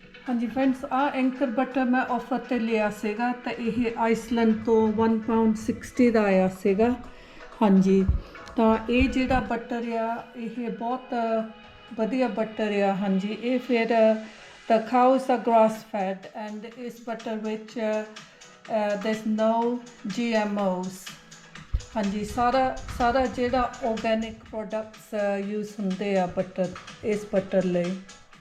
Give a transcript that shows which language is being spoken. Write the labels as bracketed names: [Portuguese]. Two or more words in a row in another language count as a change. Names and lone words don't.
[Punjabi] ਹਾਂਜੀ ਫਰੈਂਡਸ, ਆ ਐਂਕਰ ਬਟਰ ਮੈਂ ਆਫਰ ਤੇ ਲਿਆ ਸੀਗਾ ਤਾਂ ਇਹ ਆਈਸਲੈਂਡ ਤੋਂ £1.60 ਦਾ ਆਇਆ ਸੀਗਾ। ਹਾਂਜੀ, ਤਾਂ ਇਹ ਜਿਹੜਾ ਬਟਰ ਆ ਇਹ ਬਹੁਤ ਵਧੀਆ ਬਟਰ ਆ। ਹਾਂਜੀ, ਇਹ ਫਿਰ [English] the cows are grass fed and [Punjabi] ਇਸ ਬਟਰ ਵਿੱਚ [English] there's no GMOs। [Punjabi] ਹਾਂਜੀ, ਸਾਰਾ ਜਿਹੜਾ [English] organic products use [Punjabi] ਹੁੰਦੇ ਆ ਬਟਰ, ਇਸ ਬਟਰ ਲਈ।